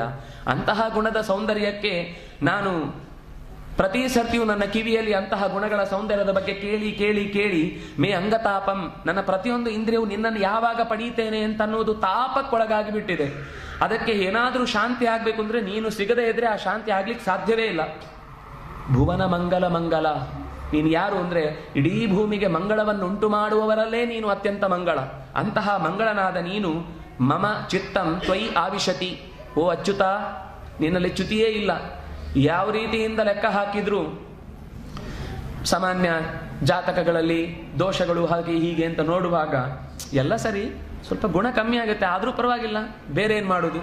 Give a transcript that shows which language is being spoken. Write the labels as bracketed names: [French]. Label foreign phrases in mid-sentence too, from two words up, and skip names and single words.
[Kannada] ಅಂತಹ ಗುಣದ ಸೌಂದರ್ಯಕ್ಕೆ ನಾನು ಪ್ರತಿ ಸರ್ತಿಯೂ ನನ್ನ ಕಿವಿಯಲ್ಲಿ ಅಂತಹ ಗುಣಗಳ ಸೌಂದರ್ಯದ ಬಗ್ಗೆ ಕೇಳಿ ಕೇಳಿ ಕೇಳಿ [Sanskrit] ಮೇ ಅಂಗತಾಪಂ, [Kannada] ನನ್ನ ಪ್ರತಿಯೊಂದು ಇಂದ್ರಿಯವು ನಿನ್ನನ್ನು ಯಾವಾಗ ಪಡೀತೇನೆ ಅಂತ ಅನ್ನೋದು ತಾಪಕ್ಕೊಳಗಾಗಿ ಬಿಟ್ಟಿದೆ. ಅದಕ್ಕೆ ಏನಾದರೂ ಶಾಂತಿ ಆಗ್ಬೇಕು ಅಂದ್ರೆ ನೀನು ಸಿಗದೇ ಇದ್ರೆ ಆ ಶಾಂತಿ ಆಗ್ಲಿಕ್ಕೆ ಸಾಧ್ಯವೇ ಇಲ್ಲ. [Sanskrit] ಭುವನ ಮಂಗಲ ಮಂಗಲ, [Kannada] ನೀನು ಯಾರು ಅಂದ್ರೆ ಇಡೀ ಭೂಮಿಗೆ ಮಂಗಳವನ್ನು ಉಂಟು ಮಾಡುವವರಲ್ಲೇ ನೀನು ಅತ್ಯಂತ ಮಂಗಳ. ಅಂತಹ ಮಂಗಳನಾದ ನೀನು [Sanskrit] ಮಮ ಚಿತ್ತಂ ತ್ವಯಿ ಆವಿಶತಿ. [Kannada] ಓ ಅಚ್ಯುತ, ನಿನ್ನಲ್ಲಿ ಚ್ಯುತಿಯೇ ಇಲ್ಲ. ಯಾವ ರೀತಿಯಿಂದ ಲೆಕ್ಕ ಹಾಕಿದ್ರು ಸಾಮಾನ್ಯ ಜಾತಕಗಳಲ್ಲಿ ದೋಷಗಳು ಹಾಗೆ ಹೀಗೆ ಅಂತ ನೋಡುವಾಗ ಎಲ್ಲ ಸರಿ, ಸ್ವಲ್ಪ ಗುಣ ಕಮ್ಮಿ ಆಗುತ್ತೆ, ಆದ್ರೂ ಪರವಾಗಿಲ್ಲ, ಬೇರೆ ಏನ್ ಮಾಡೋದು.